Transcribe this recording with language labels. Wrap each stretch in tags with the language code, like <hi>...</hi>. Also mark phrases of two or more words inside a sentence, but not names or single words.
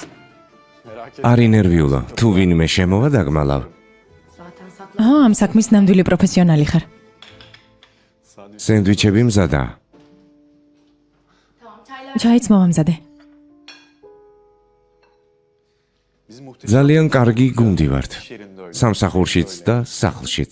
<ka>არ ინერვიულო, თუ ვინმე შემოვა დაგმალავ.</ka> <tr>Zaten saklı.</tr> <ka>ხო, ამ საქმის ნამდვილი პროფესიონალი ხარ. სენდვიჩები მზადაა.</ka> <tr>Tamam çaylar.</tr> <ka>ჩაიც მოვამზადე. ძალიან კარგი გუნდი ვართ. სამსახურშიც და სახლშიც.</ka>